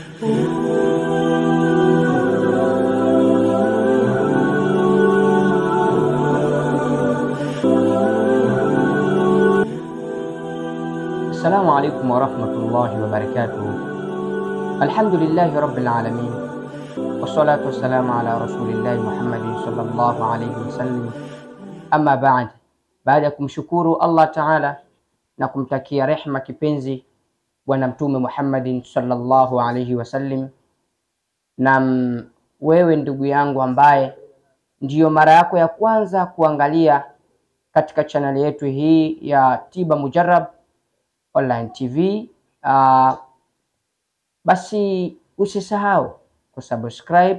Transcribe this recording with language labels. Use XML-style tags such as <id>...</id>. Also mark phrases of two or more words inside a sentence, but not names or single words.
<ar>السلام عليكم ورحمة الله وبركاته. الحمد لله رب العالمين، والصلاة والسلام على رسول الله محمد صلى الله عليه وسلم. أما بعد,</ar> <sw>baada ya kumshukuru</sw> <ar>الله تعالى</ar> <sw>na kumtakia rehma kipenzi Bwana Mtume</sw> <ar>محمد صلى الله عليه وسلم,</ar> <sw>na wewe ndugu yangu ambaye ndiyo mara yako ya kwanza kuangalia katika chaneli yetu hii ya Tiba Mujarrab Online TV, basi usisahau kusubscribe.</sw>